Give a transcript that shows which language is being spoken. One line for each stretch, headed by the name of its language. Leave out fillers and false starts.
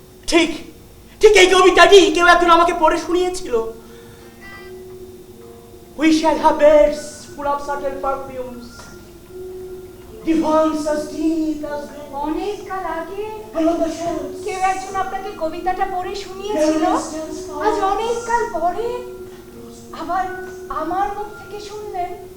Bangla: ঠিক ঠিক এই কবিতাটি কেউ একজন আমাকে পড়ে শুনিয়েছিল।
English: We shall have beds full of subtle perfumes, divans as deep as graves,
Bangla: অনেক কাল আগে
English: and on the shelves
Bangla: কেউ একজন আপনাকে কবিতাটা পড়ে শুনিয়েছিল। আজ অনেক কাল পরে আবার আমার মুখ থেকে শুনলেন।